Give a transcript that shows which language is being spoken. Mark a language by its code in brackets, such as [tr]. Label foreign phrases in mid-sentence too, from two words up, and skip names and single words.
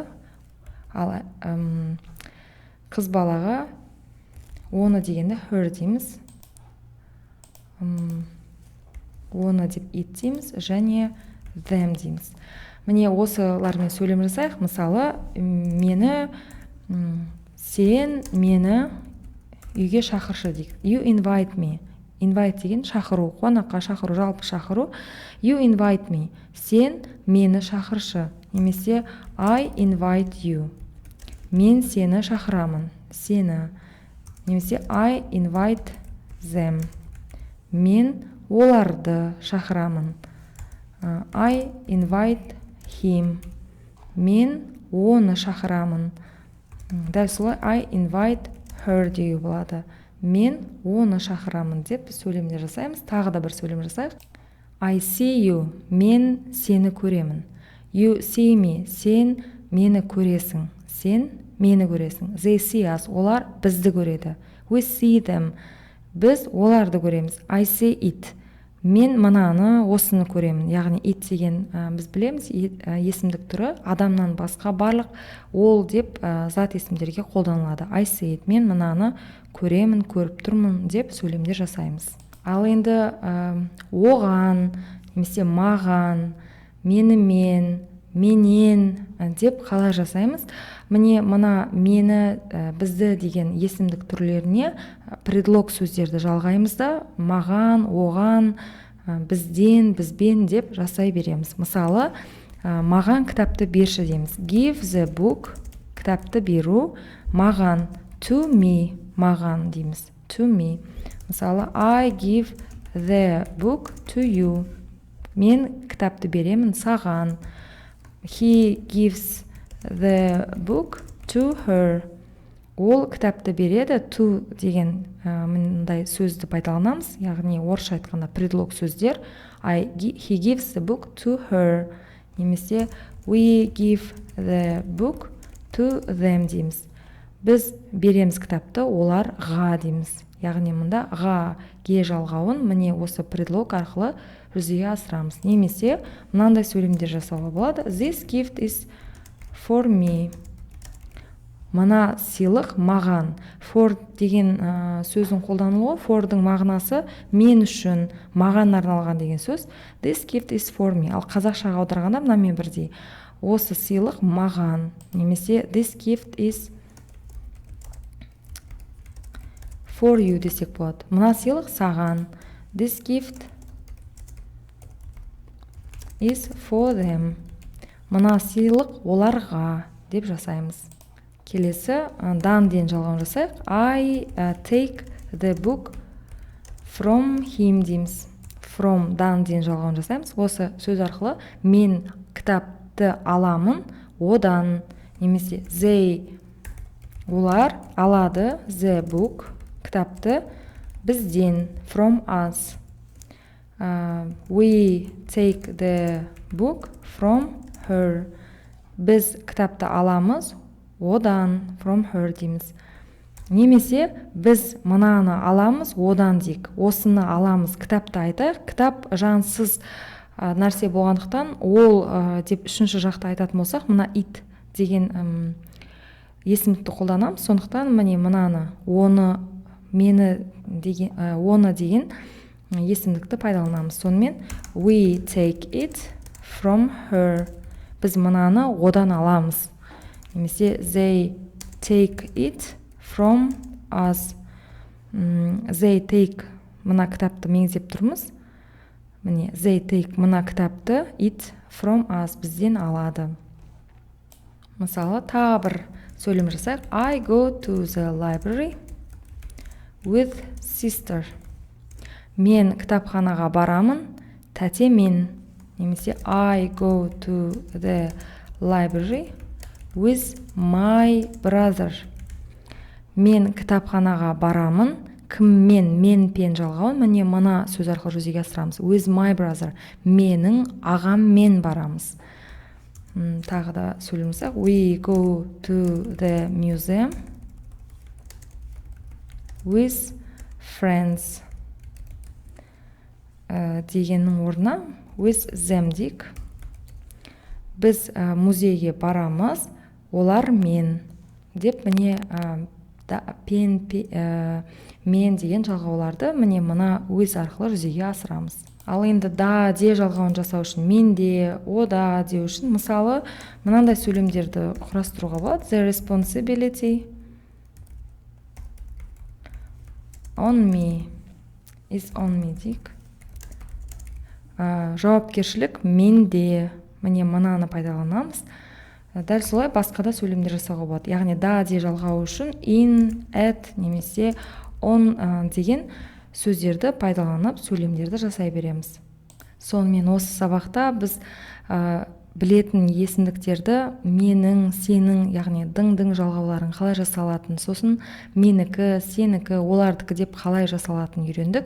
[kk] Ал қыз балаға оны дегенді her дейміз. Оны деп it дейміз және them дейміз. міне осылармен сөйлем жасайық. Мысалы, сен мені үйге шақыршы дейік. [en] You invite me. [kk] Invite деген шақыру, қонаққа шақыру, жалпы шақыру. [en] You invite me. [kk] Сен мені шақыршы. [en] Немесе I invite you. [kk] Мен сені шақырамын. Сені. [en] Немесе I invite them. [kk] Мен оларды шақырамын. [en] I invite him. [kk] Мен оны шақырамын. Дәл солай [en] I invite her [kk] деуге болады. Мен оны шақырамын деп сөйлемдер жасаймыз. Тағы да бір сөйлем жасайық. [en] I see you. [kk] Мен сені көремін. [en] You see me. [kk] Сен мені көресің. Сен мені көресің. [en] They see us. [kk] Олар бізді көреді. [en] We see them. [kk] Біз оларды көреміз. [en] I see it. [kk] Мен мынаны, осыны көремін. Яғни it деген біз білеміз, есімдік түрі адамнан басқа барлық ол деп зат есімдерге қолданылады. [en] I see it. [kk] Мен мынаны көремін, көріп тұрмын деп сөйлемдер жасаймыз. Ал енді оған, немесе маған, менімен, менен деп қалай жасаймыз? Міне мына мені, бізді деген есімдік түрлеріне предлог сөздерді жалғаймыз да, маған, оған, бізден, бізбен деп жасай береміз. Мысалы, маған кітапты берші дейміз. [en] Give the book, [kk] кітапты беру, маған, [en] to me, [kk] маған дейміз. [en] To me. Мысалы, I give the book to you. [kk] Мен кітапты беремін саған. [en] He gives the book to her. [kk] Ол кітапты береді. To деген мындай сөзді пайдаланамыз. Яғни орысша айтқанда предлог сөздер. [en] He gives the book to her. Немесе we give the book to them дейміз. [kk] Біз береміз кітапты оларға дейміз. Яғни мұнда ға ге жалғауын міне осы предлог арқылы жүзеге асырамыз. Немесе мынандай сөйлемдер жасауға болады. [en] This gift is for me. [kk] Мына сыйлық маған. For деген сөздің қолданылуы, forдың мағынасы мен үшін, маған арналған деген сөз. [en] This gift is for me. [kk] Ал қазақшаға аударғанда мынамен бірдей. Осы сыйлық маған. Немесе [en] this gift is for you [kk] десек болады. Мына сыйлық саған. [en] This gift is for them. [kk] Мына сыйлық оларға деп жасаймыз. Келесі дан ден жалғауын жасайық. [en] I take the book from him дейміз. [kk] From дан ден жалғауын жасаймыз. Осы сөз арқылы мен кітапты аламын одан. Немесе they олар алады [en] the book [kk] кітапты бізден [en] from us. We take the book from her. [kk] Біз кітапты аламыз одан [en] from her [kk] дейміз. Немесе біз мынаны аламыз одан дейік. Осыны аламыз, кітапты айтайық. Кітап жансыз нәрсе болғандықтан ол деп үшінші жақта айтатын болсақ, мына it деген есімдікті қолданамыз. Сондықтан міне мынаны, оны, мені деген, оны деген есімдікті пайдаланамыз. [en] Сонымен we take it from her. [kk] Біз мынаны одан аламыз. Немесе [en] they take it from us. They take [kk] мына кітапты меңзеп тұрмыз. Міне [en] they take [kk] мына кітапты [en] it from us [kk] бізден алады. Мысалы, тағы бір сөйлем жасайық. [en] I go to the library with sister. [kk] Мен кітапханаға барамын тәтемен. [en] Немесе I go to the library with my brother. [kk] Мен кітапханаға барамын. Кіммен? Мен пен жалғауын міне мына сөз арқылы жүзеге асырамыз. [en] With my brother. [kk] Менің ағаммен барамыз. Тағы да сөйлемсек. [en] We go to the museum with friends. [kk] Дегеннің орнына [en] with them [kk] дейік. Біз музейге барамыз олар мен деп міне мен деген жалғауларды міне мына өз арқылы жүзеге асырамыз. Ал енді да, де жалғауын жасау үшін менде, ода деу үшін мысалы мынандай сөйлемдерді құрастыруға болады. [en] The responsibility on me is on me дейік. [kk] Жауапкершілік менде, міне мынаны пайдаланамыз. Дәл солай басқа да сөйлемдер жасауға болады. Яғни да, де жалғау үшін in, at немесе on деген сөздерді пайдаланып сөйлемдерді жасай береміз. Сонымен осы сабақта біз білетін есімдіктерді менің, сенің, яғни дың жалғауларын қалай жасалатын, сосын менікі, сенікі, олардікі деп қалай жасалатын үйрендік.